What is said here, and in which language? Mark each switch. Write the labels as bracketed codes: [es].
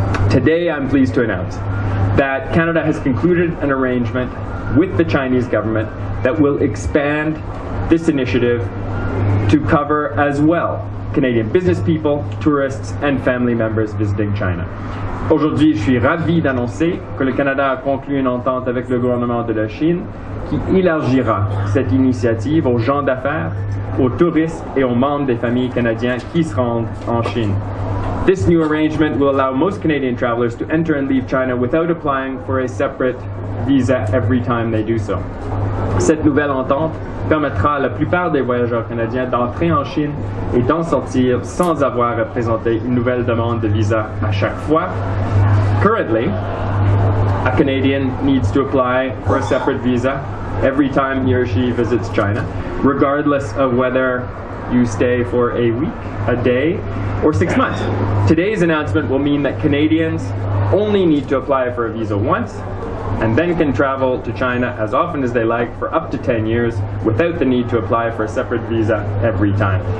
[en] Today, I'm pleased to announce that Canada has concluded an arrangement with the Chinese government that will expand this initiative to cover as well Canadian business people, tourists, and family members visiting China. [fr] Aujourd'hui, je suis ravi d'annoncer que le Canada a conclu une entente avec le gouvernement de la Chine qui élargira cette initiative aux gens d'affaires, aux touristes et aux membres des familles canadiens qui se rendent en Chine. [en] This new arrangement will allow most Canadian travelers to enter and leave China without applying for a separate visa every time they do so. [fr] Cette nouvelle entente permettra à la plupart des voyageurs canadiens d'entrer en Chine et d'en sortir sans avoir à présenter une nouvelle demande de visa à chaque fois. [en] Currently, a Canadian needs to apply for a separate visa every time he or she visits China, regardless of whether you stay for a week, a day, or 6 months. Today's announcement will mean that Canadians only need to apply for a visa once and then can travel to China as often as they like for up to 10 years without the need to apply for a separate visa every time.